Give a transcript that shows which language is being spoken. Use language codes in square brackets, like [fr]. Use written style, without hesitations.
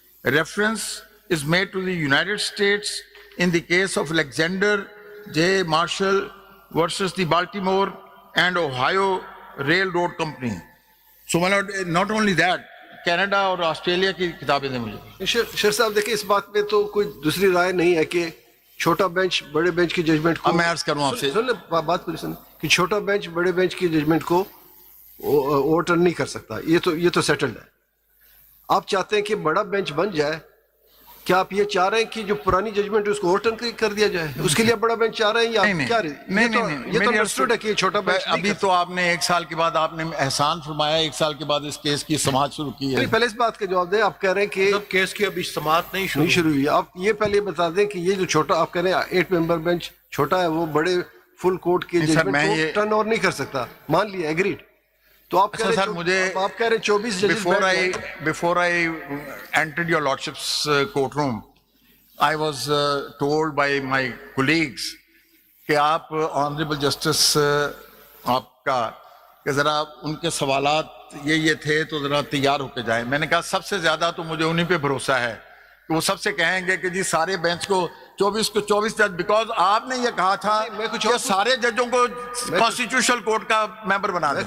[en] A reference is made to the United States in the case of Alexander J. Marshall versus the Baltimore and Ohio Railroad Company. So, my Lord, not only that, [ur] Canada اور Australia کی کتابیں دیں مجھے. شیر صاحب دیکھیں اس بات میں تو کوئی دوسری رائے نہیں ہے کہ چھوٹا بینچ بڑے بینچ کی ججمنٹ کو میں عرض کروں آپ سے سن لیں بات پوری سن کہ چھوٹا بینچ بڑے بینچ کی ججمنٹ کو اوور ٹرن نہیں کر سکتا. یہ تو سیٹلڈ ہے. آپ چاہتے ہیں کہ بڑا بینچ بن جائے, کیا آپ یہ چاہ رہے ہیں کہ جو پرانی ججمنٹ ہے اس کو اوور ٹرن کر دیا جائے؟ اس کے لیے بڑا بینچ چاہ رہے ہیں یا کیا؟ یہ تو انڈرسٹوڈ ہے کہ یہ چھوٹا بینچ ابھی تو آپ نے 1 سال کے بعد آپ نے احسان فرمایا, 1 سال کے بعد اس کیس کی سماعت شروع کی ہے. پہلے اس بات کا جواب دیں. آپ کہہ رہے ہیں کہ کیس کی ابھی سماعت نہیں شروع ہوئی. آپ یہ پہلے بتا دیں کہ یہ جو چھوٹا آپ کہہ رہے ہیں 8 ممبر بینچ چھوٹا ہے, وہ بڑے فل کورٹ کے ججمنٹ کو ٹرن اوور نہیں کر سکتا. مان لیا, ایگریڈ. تو آپ کہہ رہے ہیں 24 ججز. [en] Before I entered your lordship's courtroom, I was told by my colleagues [ur] کہ آپ آنریبل جسٹس آپ کا کہ ذرا ان کے سوالات یہ تھے تو ذرا تیار ہو کے جائیں. میں نے کہا سب سے زیادہ تو مجھے انہی پہ بھروسہ ہے کہ وہ سب سے کہیں گے کہ جی سارے بینچ کو 24 جج, بیکاز آپ نے یہ کہا تھا کہ سارے ججوں کو کانسٹیٹیوشنل کورٹ کا ممبر بنا دیں.